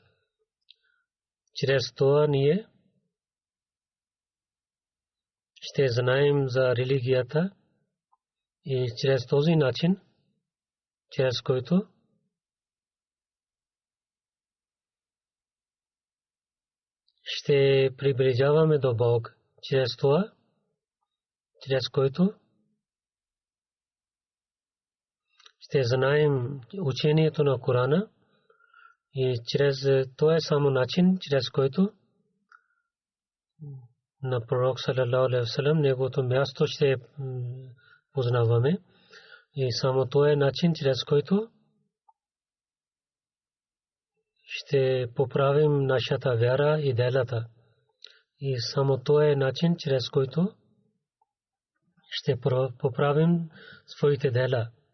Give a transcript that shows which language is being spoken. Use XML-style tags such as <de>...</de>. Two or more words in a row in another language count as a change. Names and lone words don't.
<bg>Чрез това ние ще знаем за религията и чрез този начин, чрез който ще приближаваме до Бог, чрез това, чрез който ще знаем учението на Корана И чрез това е само начин, чрез който на пророк</bg> <ar>صلى الله عليه وسلم</ar> <bg>неговото място ще познаваме. И само това е начин, чрез който ще поправим нашата вяра и делата. И само това е начин, чрез който ще поправим своите дела.</bg>